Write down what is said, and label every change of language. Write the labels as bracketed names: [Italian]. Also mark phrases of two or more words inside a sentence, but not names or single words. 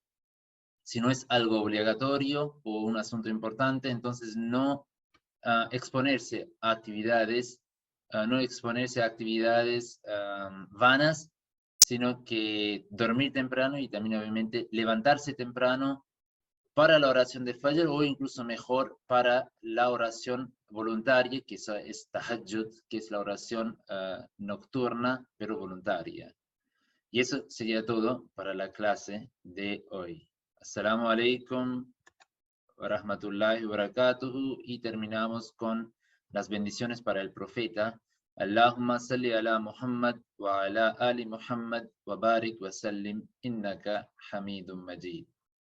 [Spanish] Si no es algo obligatorio o un asunto importante, entonces no exponerse a actividades, no exponerse a actividades vanas, sino que dormir temprano y también obviamente levantarse temprano para la oración de Fajr, o incluso mejor para la oración voluntaria, que es Tahajjud, que es la oración nocturna pero voluntaria. Y eso sería todo para la clase de hoy. [Arabic] السلام عليكم ورحمة الله وبركاته, [Spanish] y terminamos con las bendiciones para el profeta. [Arabic] اللهم صل على محمد وعلى آل محمد وبارك وسلم إنك حميد مجيد.